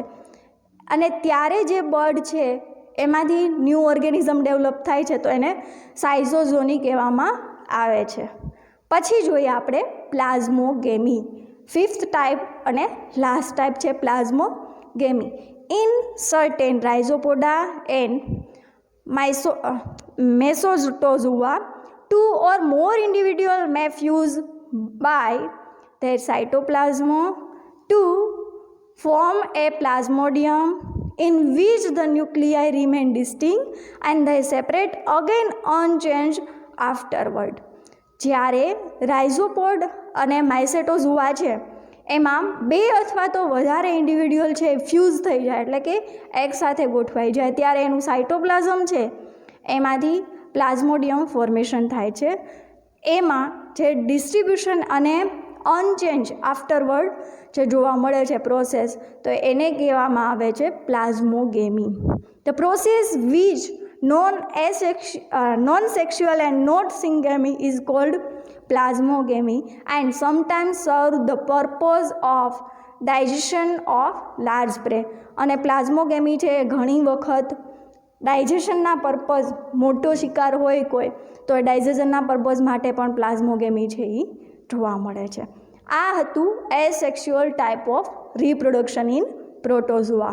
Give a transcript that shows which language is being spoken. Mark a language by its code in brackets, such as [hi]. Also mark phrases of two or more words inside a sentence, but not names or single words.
[gu] અને ત્યારે જે બર્ડ છે એમાંથી [en] new organism develop [gu] થાય છે તો એને સાયઝોઝોની કહેવામાં આવે છે. પછી જોઈએ આપણે પ્લાઝ્મોગેમી. 5th ટાઈપ અને [en] last type [gu] છે પ્લાઝ્મોગેમી. [en] in certain Rhizopoda and Mesozotozoa 2 or more individual may fuse by their cytoplasm to form a plasmodium in which the nuclei remain distinct and they separate again unchanged afterward. [gu] જ્યારે રાઇઝોપોડ અને માઇસેટોઝોઆ છે એમાં 2 અથવા તો વધારે ઇન્ડિવિડ્યુઅલ છે ફ્યુઝ થઈ જાય એટલે કે એક સાથે ગોઠવાઈ જાય ત્યારે એનું સાયટોપ્લાઝમ છે એમાંથી [en] plasmodium formation [gu] થાય છે. એમાં જે ડિસ્ટ્રીબ્યુશન અને [en] unchange afterward [gu] જે જોવા મળે છે પ્રોસેસ તો એને કહેવામાં આવે છે પ્લાઝ્મોગેમી. [en] the process which non-sexual and not syngamy is called plasmogamy and sometimes serve the purpose of digestion of large prey. [gu] અને પ્લાઝ્મોગેમી છે ઘણી વખત ડાયજેશનના પર્પઝ મોટો શિકાર હોય કોઈ તો ડાયજેશનના પર્પઝ માટે પણ પ્લાઝ્મોગેમી છે એ જોવા મળે છે. આ હતું [en] asexual type of reproduction in protozoa.